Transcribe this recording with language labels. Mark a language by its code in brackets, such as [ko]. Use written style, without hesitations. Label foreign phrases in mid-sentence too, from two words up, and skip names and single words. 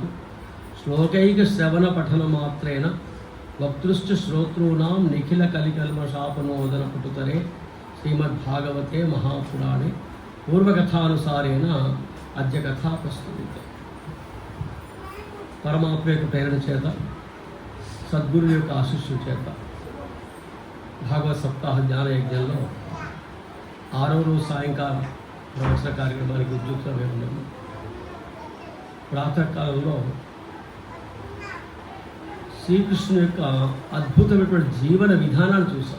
[sa] श्लोकैकश्रवणपठनमात्रेण वक्तृश्च श्रोतॄणां निखिलकलिकल्मषापनोदनपुटुतरे श्रीमद्भागवते महापुराणे पूर्वकथानुसारेण अद्य कथा प्रस्तुते। [te] परमात्మ యొక్క ప్రేరణ చేత సద్గురు యొక్క ఆశీస్సుల చేత భాగవత సప్తాహ జ్ఞాన యజ్ఞంలో 6వ రోజు సాయంకాల ప్రవచన కార్యక్రమానికి ఉద్యుక్తమై ఉన్నాము. ప్రాతకాలంలో శ్రీకృష్ణుని యొక్క అద్భుతమైనటువంటి జీవన విధానాన్ని చూసాం.